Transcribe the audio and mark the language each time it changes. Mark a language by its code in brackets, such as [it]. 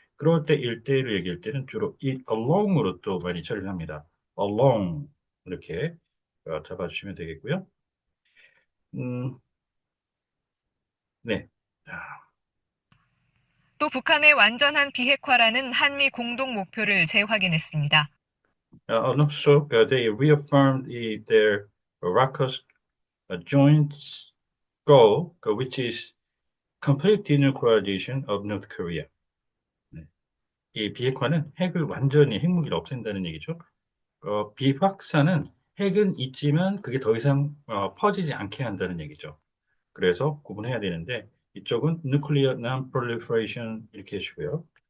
[ko] 그럴 때 일대를 얘기할 때는 주로 [en] it along [ko] 으로 또 많이 처리를 합니다. along 이렇게 잡아주시면 되겠고요. 음, 네. 또 북한의 완전한 비핵화라는 한미 공동 목표를 재확인했습니다. [en] Also, they reaffirmed their RACUS joint goal, which is complete denuclearization of North Korea. [ko] 네. 이 비핵화는 핵을 완전히 핵무기를 없앤다는 얘기죠. 비확산은 핵은 있지만 그게 더 이상 퍼지지 않게 한다는 얘기죠. 그래서 구분해야 되는데 이쪽은 [en] nuclear non-proliferation [ko] 이렇게 해주고요.